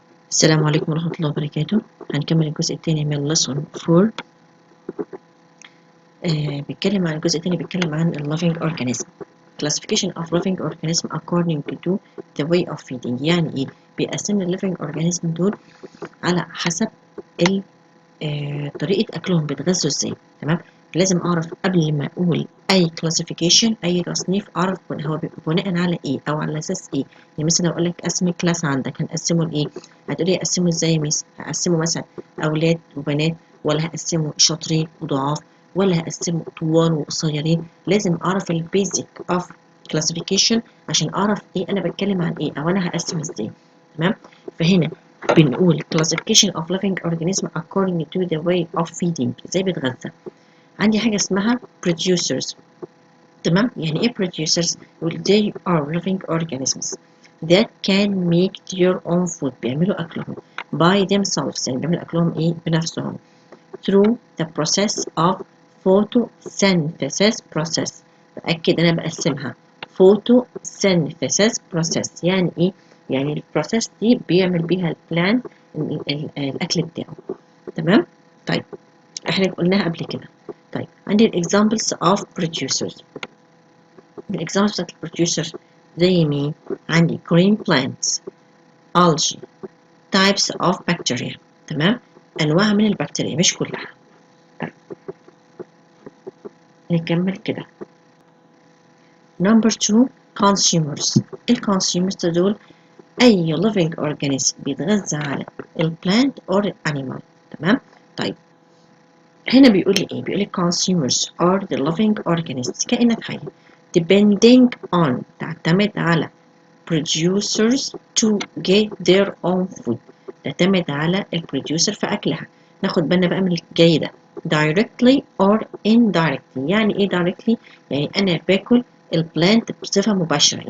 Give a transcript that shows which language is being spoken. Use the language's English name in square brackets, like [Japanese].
[Arabic] السلام عليكم ورحمة الله وبركاته. هنكمل الجزء الثاني من lesson 4. بيتكلم عن الجزء الثاني، بيتكلم عن living organism. [English] Classification of living organism according to the way of feeding. [Arabic] يعني ايه؟ بيقسم living organism دول على حسب طريقة أكلهم، بيتغذوا ازاي. تمام؟ لازم أعرف قبل ما أقول أي classification، أي تصنيف، أعرف هو بناء على إيه أو على أساس إيه. يعني مثلا لو أقول لك قسم كلاس عندك، هنقسمه لإيه؟ هتقولي أقسمه إزاي يا ميس؟ هقسمه مثلا أولاد وبنات، ولا هقسمه شاطرين وضعاف، ولا هقسمه طوال وقصيرين؟ لازم أعرف البيزك أوف classification عشان أعرف إيه أنا بتكلم عن إيه أو أنا هقسم إزاي. تمام؟ فهنا بنقول [English] classification of living organism according to the way of feeding. [Arabic] ازاي بيتغذى؟ عندي حاجة اسمها producers. [English] تمام؟ يعني ايه producers؟ they are living organisms that can make their own food. [Arabic] بيعملوا أكلهم [English] by themselves، [Arabic] يعني بيعملوا أكلهم ايه؟ بنفسهم [English] through the process of photosynthesis process. [Arabic] بأكد أنا بقسمها photosynthesis process. يعني ايه؟ يعني البروسيس دي بيعمل بيها البلان الأكل بتاعه. تمام؟ طيب احنا قلناها قبل كده. طيب عندي الاكزامبلز اوف producers. الاكزامبلز بتاعت البروديوسرز زي مين؟ عندي [English] green plants, algae, types of bacteria. [Arabic] تمام؟ انواع من البكتيريا مش كلها. طيب نكمل كده. نمبر 2 consumers. الكونسيومرز دول اي living organism بيتغذى على البلانت or animal. تمام؟ طيب هنا بيقول لي [English] ايه؟ بيقول لي consumers are the living organisms، كائنات حية depending on، تعتمد على producers to get their own food. [Arabic] تعتمد على البروديوسر في أكلها. ناخد بالنا بقى من الجاي ده [English] directly or indirectly. [Arabic] يعني ايه directly؟ يعني أنا باكل البلانت بصفة مباشرة.